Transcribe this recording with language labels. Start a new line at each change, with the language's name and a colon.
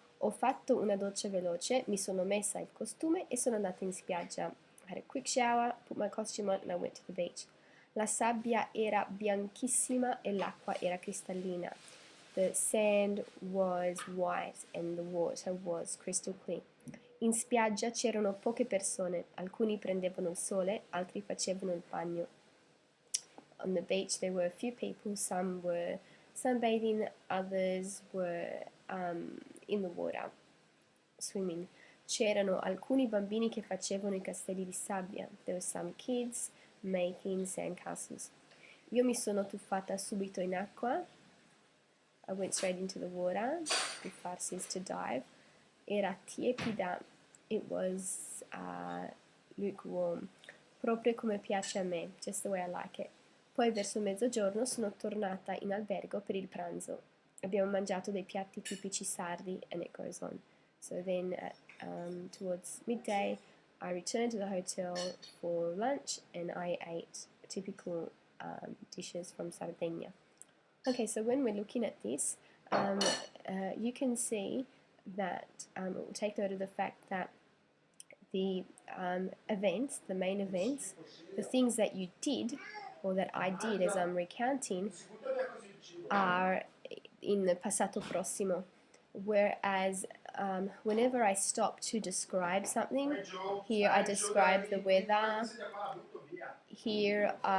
Italian: Ho fatto una doccia veloce, mi sono messa il costume e sono andata in spiaggia.
English: I had a quick shower, put my costume on and I went to the beach.
Italian: La sabbia era bianchissima e l'acqua era cristallina.
English: The sand was white and the water was crystal clear.
Italian: In spiaggia c'erano poche persone, alcuni prendevano il sole, altri facevano il bagno.
English: On the beach there were a few people, some were sunbathing, others were in the water, swimming.
Italian: C'erano alcuni bambini che facevano i castelli di sabbia.
English: There were some kids making sandcastles.
Italian: Io mi sono tuffata subito in acqua.
English: I went straight into the water. Tuffar is to dive.
Italian: Era tiepida.
English: It was lukewarm.
Italian: Proprio come piace a me,
English: just the way I like it.
Italian: Poi verso mezzogiorno sono tornata in albergo per il pranzo. Abbiamo mangiato dei piatti tipici sardi,
English: and it goes on. So then towards midday I returned to the hotel for lunch and I ate typical dishes from Sardinia. Okay, so when we're looking at this, you can see that we'll take note of the fact that the events, the main events, the things that you did or that I did as I'm recounting are in the passato prossimo, whereas whenever I stop to describe something, here I describe the weather, here